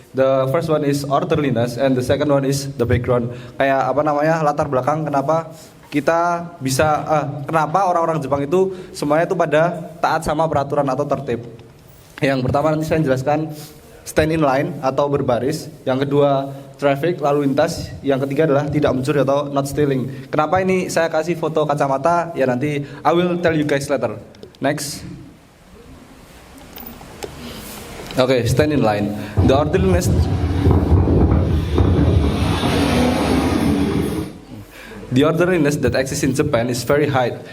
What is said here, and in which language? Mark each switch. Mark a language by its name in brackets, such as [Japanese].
[English] The first one is orderliness and the second one is the background. [Indonesian] Kayak apa namanya, latar belakang kenapa kita bisa kenapa orang-orang Jepang itu semuanya itu pada taat sama peraturan atau tertib. Yang pertama nanti saya jelaskan [English] stand in line [Indonesian] atau berbaris. Yang kedua traffic, lalu lintas. Yang ketiga adalah tidak mencuri atau [English] not stealing. [Indonesian] Kenapa ini saya kasih foto kacamata? Ya nanti [English] I will tell you guys later. Next. Okay, stand in line. The orderliness that exists in Japan is very high.